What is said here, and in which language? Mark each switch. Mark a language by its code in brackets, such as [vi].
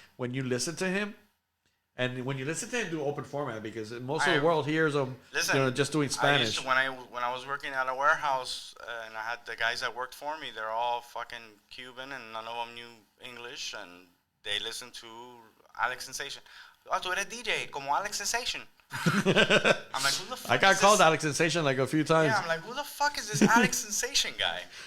[en] When you listen to him, and when you listen to him do open format, because most of the world hears him, just doing Spanish. When I was working at a warehouse and I had the guys that worked for me, they're all fucking Cuban and none of them knew English, and they listened to Alex Sensation. [es] Oh, tú eres DJ, como Alex Sensation. [en] I'm like, who the fuck I got is called this? Alex Sensation like a few times. Yeah, I'm like, who the fuck is this Alex Sensation guy?